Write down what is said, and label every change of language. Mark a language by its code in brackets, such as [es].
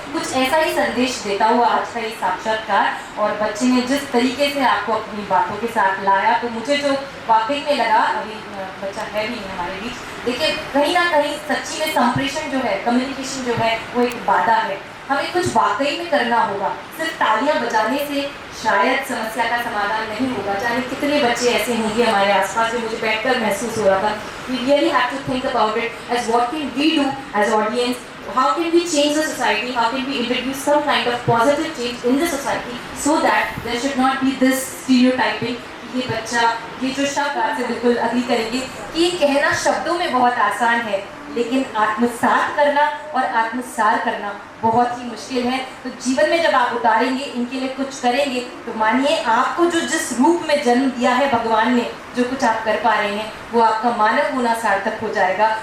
[hi] कुछ ऐसा ही संदेश देता हुआ आज का ये साक्षात्कार, और बच्चे ने जिस तरीके से आपको अपनी बातों के साथ लाया, तो मुझे जो वाकई में लगा, अभी बच्चा है भी नहीं हमारे बीच, देखिए कहीं ना कहीं सच्ची में संप्रेषण जो है, कम्युनिकेशन जो है, वो एक बाधा है। हमें कुछ वाकई में करना होगा। सिर्फ तालियां बजाने से शायद समस्या का समाधान नहीं होगा। जाने कितने बच्चे ऐसे होंगे हमारे आसपास जो मुझे बैठकर महसूस हो रहा था। [en] We really have to think about it as what can we do as audience, how can we change the society, how can we introduce some kind of positive change in the society so that there should not be this stereotyping। [hi] ये बच्चा, ये जो शब्द आपसे बिल्कुल agree करेंगे कि ये कहना शब्दों में बहुत आसान है, लेकिन आत्मसात करना और आत्मसार करना बहुत ही मुश्किल है। तो जीवन में जब आप उतारेंगे, इनके लिए कुछ करेंगे, तो मानिए आपको जो जिस रूप में जन्म दिया है भगवान ने, जो कुछ आप कर पा रहे हैं, वो आपका मानव होना सार्थक हो जाएगा।